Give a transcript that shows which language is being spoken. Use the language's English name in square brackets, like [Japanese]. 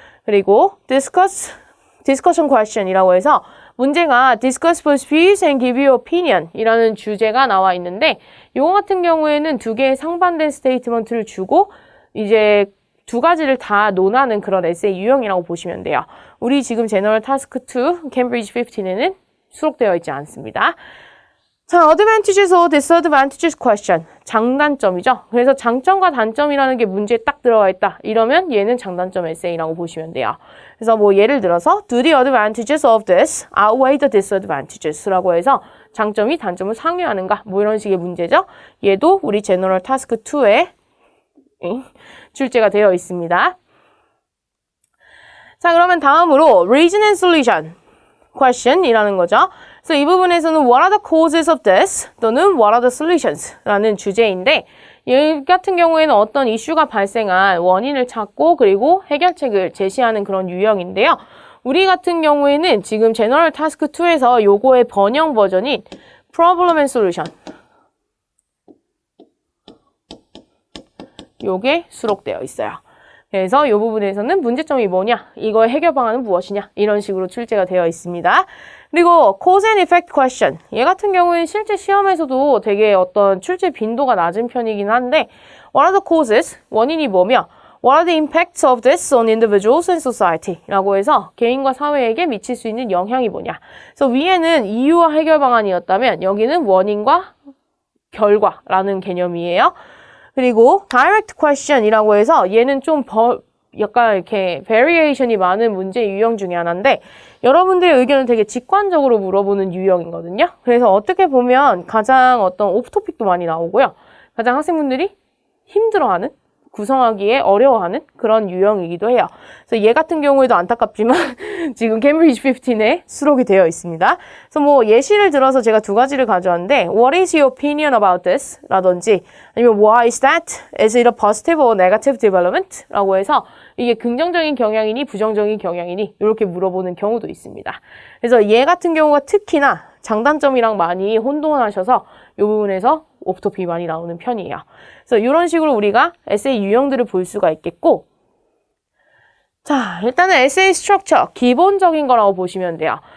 [Korean] 그리고 discussion question이라고 해서 문제가 [English] discuss both views and give your opinion [Korean] 이라는 주제가 나와 있는데 요거 같은 경우에는 두 개의 상반된 스테이트먼트를 주고 이제 두 가지를 다 논하는 그런 에세이 유형이라고 보시면 돼요. 우리 지금 제너럴 타스크 2 캠브리지 15에는 수록되어 있지 않습니다. [English] 자, advantages or disadvantages question. [Korean] 장단점이죠. 그래서 장점과 단점이라는 게 문제에 딱 들어가 있다. 이러면 얘는 장단점 에세이라고 보시면 돼요. 그래서 뭐 예를 들어서 [English] do the advantages of this outweigh the disadvantages [Korean] 라고 해서 장점이 단점을 상회하는가 뭐 이런 식의 문제죠. 얘도 우리 제너럴 타스크 2에 출제가 되어 있습니다. 자, 그러면 다음으로 reason and solution question이라는 거죠. 그래서 이 부분에서는 [English] what are the causes of this [Korean] 또는 [English] what are the solutions [Korean] 라는 주제인데 이 같은 경우에는 어떤 이슈가 발생한 원인을 찾고 그리고 해결책을 제시하는 그런 유형인데요. 우리 같은 경우에는 지금 제너럴 타스크 2에서 요거의 번영 버전인 problem and solution 요게 수록되어 있어요. 그래서 이 부분에서는 문제점이 뭐냐, 이거의 해결 방안은 무엇이냐 이런 식으로 출제가 되어 있습니다. [English] 그리고 cause and effect question. [Korean] 얘 같은 경우에는 실제 시험에서도 되게 어떤 출제 빈도가 낮은 편이긴 한데 [English] what are the causes? [Korean] 원인이 뭐며 [English] what are the impacts of this on individuals and society? [Korean] 라고 해서 개인과 사회에게 미칠 수 있는 영향이 뭐냐. 그래서 위에는 이유와 해결 방안이었다면 여기는 원인과 결과라는 개념이에요. 그리고 direct question이라고 해서 얘는 좀 약간 이렇게 variation이 많은 문제 유형 중에 하나인데 여러분들의 의견을 되게 직관적으로 물어보는 유형이거든요. 그래서 어떻게 보면 가장 어떤 오프토픽도 많이 나오고요. 가장 학생분들이 힘들어하는, 구성하기에 어려워하는 그런 유형이기도 해요. 그래서 얘 같은 경우에도 안타깝지만 지금 캠브리지 15에 수록이 되어 있습니다. 그래서 뭐 예시를 들어서 제가 두 가지를 가져왔는데 [English] What is your opinion about this? [Korean] 라든지 아니면 [English] Why is that? Is it a positive or negative development? [Korean] 라고 해서 이게 긍정적인 경향이니 부정적인 경향이니 이렇게 물어보는 경우도 있습니다. 그래서 얘 같은 경우가 특히나 장단점이랑 많이 혼동하셔서 이 부분에서 오프토픽이 많이 나오는 편이에요. 그래서 이런 식으로 우리가 에세이 유형들을 볼 수가 있겠고 자, 일단은 에세이 스트럭처 기본적인 거라고 보시면 돼요.